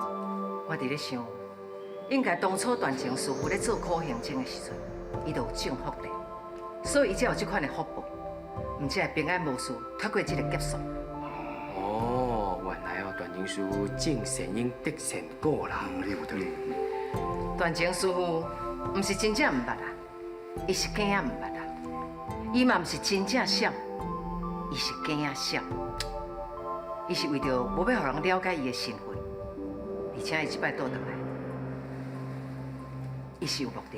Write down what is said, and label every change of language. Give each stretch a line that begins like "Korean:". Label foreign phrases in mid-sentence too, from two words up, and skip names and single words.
Min Nan Chinese: 我伫咧想，应该当初段情师傅咧做苦行僧的时阵，伊就有种福德，所以伊才有这款的福报，而且会平安无事，脱过这个劫数。哦，原来哦，段情师傅种善因得善果啦。你有道理。段情师傅毋是真正毋捌啊，伊是假啊毋捌啊，伊嘛毋是真正闪，伊是假啊闪。伊是为着无要互人了解伊的身份，而且伊即摆倒转来，伊是有目的的。